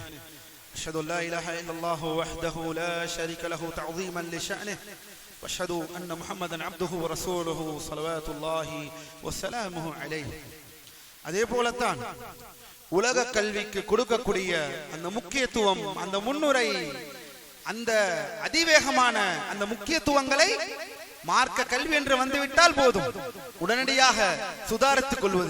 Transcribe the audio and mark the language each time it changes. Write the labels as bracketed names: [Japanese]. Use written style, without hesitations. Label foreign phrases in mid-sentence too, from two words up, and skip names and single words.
[Arabic] أشهد أن لا إله إلا الله وحده لا شريك له تعظيما لشأنه وأشهد أن محمدا عبده ورسوله صلوات الله وسلامه عليه. [Tamil] அதே போலத்தான் உலக கல்விக்கு கொடுக்கக்கூடிய அந்த முக்கியத்துவம், அந்த முன்னுரை, அந்த அதிவேகமான அந்த முக்கியத்துவங்களை மார்க்க கல்வி என்று வந்துவிட்டால் போதும் உடனடியாக சுதாரித்துக் கொள்வது.